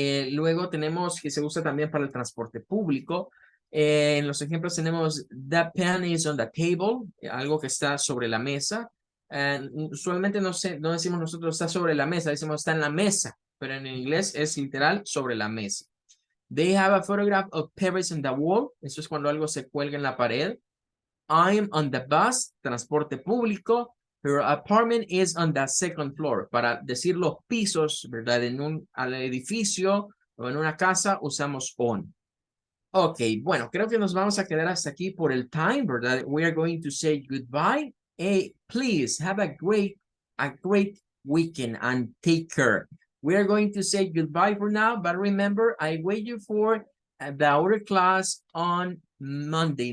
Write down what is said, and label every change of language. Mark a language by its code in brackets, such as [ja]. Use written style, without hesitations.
[es] Luego tenemos que se usa también para el transporte público. En los ejemplos tenemos [en] the pen is on the table, [es] algo que está sobre la mesa. Usualmente no decimos nosotros está sobre la mesa, decimos está en la mesa, pero en inglés es literal sobre la mesa. [en] They have a photograph of Paris on the wall. [es] Eso es cuando algo se cuelga en la pared. [en] I'm on the bus, [es] transporte público. [en] Her apartment is on the second floor. [es] Para decir los pisos, ¿verdad? Al edificio o en una casa usamos on. Ok, bueno, creo que nos vamos a quedar hasta aquí por el time, ¿verdad? [en] We are going to say goodbye. Hey, please have a great weekend and take care. We are going to say goodbye for now, but remember, I wait you for the other class on Monday.